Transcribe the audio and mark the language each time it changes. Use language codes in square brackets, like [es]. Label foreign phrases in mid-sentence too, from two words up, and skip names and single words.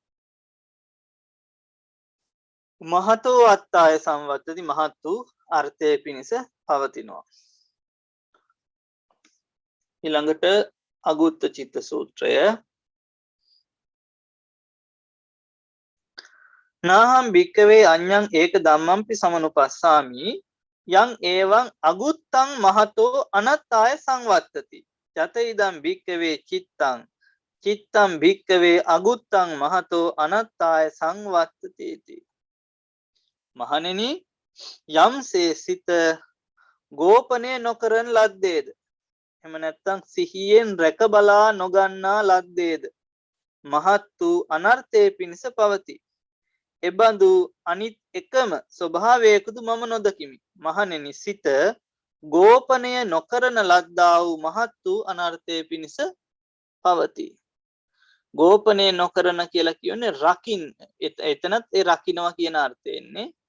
[pi] මහතෝ අත්ථාය සංවත්තති [si] මහත් වූ අර්ථය පිණිස පවතිනවා ඊළඟට අගුත්ත චිත්ත සූත්‍රය [pi] නාහම් භික්කවේ අඤ්ඤං ඒක ධම්මංපි සමනුපස්සාමි යං ඒවං අගුත්තං මහතෝ අනත්තාය සංවත්තති යත ඉදං භික්කවේ චිත්තං චිත්තං භික්කවේ අගුත්තං මහතෝ අනත්තාය සංවත්තති [si] මහණෙනි යම්සේ සිත ගෝපනය නොකරන ලද්දේද එහෙම නැත්නම් සිහියෙන් රැක බලා නොගන්නා ලද්දේද මහත් වූ අනර්ථයේ පිණිස පවතී එබඳු අනිත් එකම ස්වභාවයකුදු මම නොදකිමි මහණෙනි සිත ගෝපනය නොකරන ලද්දා වූ මහත් වූ අනර්ථයේ පිණිස පවතී ගෝපනය නොකරන කියලා කියන්නේ රකින්න එතනත් ඒ රකින්නවා කියන අර්ථයෙන්නේ